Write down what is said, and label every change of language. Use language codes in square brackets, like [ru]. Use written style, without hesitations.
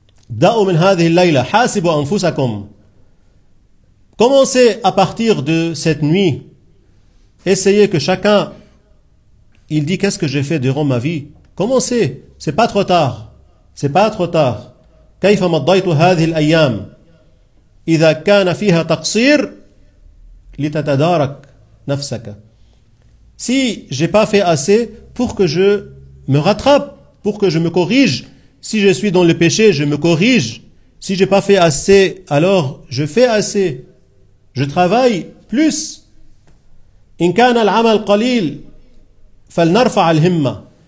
[ar] Da'u min hadhihi al-layla hasibu anfusakum. [fr] Commencez à partir de cette nuit. Essayez que chacun, il dit qu'est-ce que j'ai fait durant ma vie. Commencez, c'est pas trop tard. C'est pas trop tard. [ar] كيف مضيت هذه الأيام إذا كان فيها تقصير لتتدارك نفسك. [fr] Si j'ai pas fait assez pour que je me rattrape, pour que je me corrige. Si je suis dans le péché, je me corrige. Si j'ai pas fait assez, alors je fais assez. Je travaille plus. [ar] إن كان العمل قليل فلنرفع الهمة.